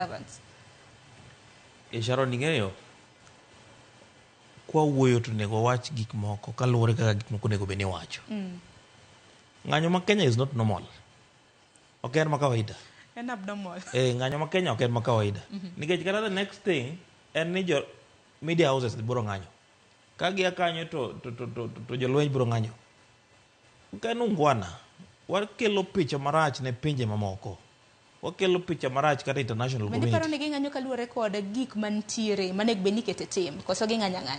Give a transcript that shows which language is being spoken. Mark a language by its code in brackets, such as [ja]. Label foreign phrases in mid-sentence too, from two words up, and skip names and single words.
[luo] Sharon, ing'eyo kwa wuoyo to nego wach gik moko kaluwore kaka gik moko nego bene wacho. Ng'anyo ma Kenya [en] is not normal. [luo] Ok en ma kawaida. En abnormal. Ng'anyo ma Kenya ok en ma kawaida. Nikech kata [en] the next thing [luo] en ni jo [en] media houses [luo] biro ng'anyo. Ka gia kanyo to jolweny biro ng'anyo. Ka en ungwana, wakelo picha marach ne pinje mamoko. Wakelo picha marach kata [en] international community. [luo] Paro ni ging'anyo kaluwore kod gik mantiere manego bed ni ikete tim koso ging'anyo ng'anyo.